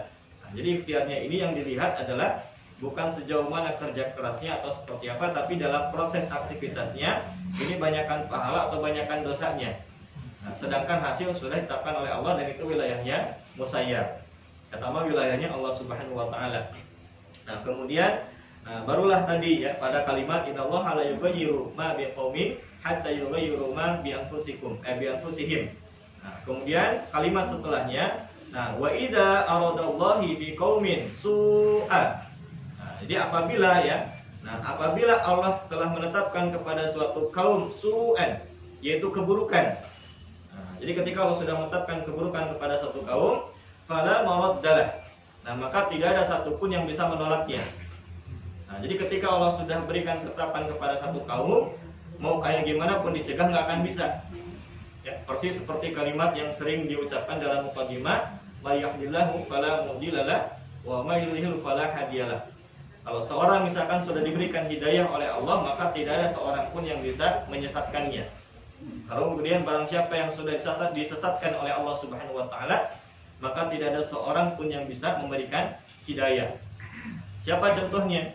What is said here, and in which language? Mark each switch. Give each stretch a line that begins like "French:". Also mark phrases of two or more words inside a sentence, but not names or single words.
Indonesian: Nah, jadi ikhtiarnya ini yang dilihat adalah bukan sejauh mana kerja kerasnya atau seperti apa, tapi dalam proses aktivitasnya ini banyakkan pahala atau banyakkan dosanya. Nah, sedangkan hasil sudah ditetapkan oleh Allah dan itu wilayahnya musayyar. Pertama wilayahnya Allah
Arabic: سبحانه وتعالى.
Indonesian: Nah, kemudian barulah tadi ya pada kalimat
Arabic: إن الله لا يغير ما بقوم حتى يغيروا ما بأنفسهم.
Indonesian: Nah, kemudian kalimat setelahnya
Arabic: وإذا أراد الله بقوم سوءا.
Indonesian: Nah, jadi apabila Allah telah menetapkan kepada suatu kaum su'an, yaitu keburukan. Jadi ketika Allah sudah menetapkan keburukan kepada satu kaum,
Arabic: فلا مرد له.
Indonesian: Nah, maka tidak ada satupun yang bisa menolaknya. Nah, jadi ketika Allah sudah berikan ketetapan kepada satu kaum, mau kayak gimana pun dicegah nggak akan bisa. Ya, persis seperti kalimat yang sering diucapkan dalam muqaddimah,
Arabic: من يهده الله فلا مضل له ومن يضلل فلا هادي له.
Indonesian: Kalau seorang misalkan sudah diberikan hidayah oleh Allah, maka tidak ada seorang pun yang bisa menyesatkannya. Kalau kemudian barang siapa yang sudah disesatkan oleh Allah
Arabic: سبحانه وتعالى,
Indonesian: maka tidak ada seorang pun yang bisa memberikan hidayah. Siapa contohnya?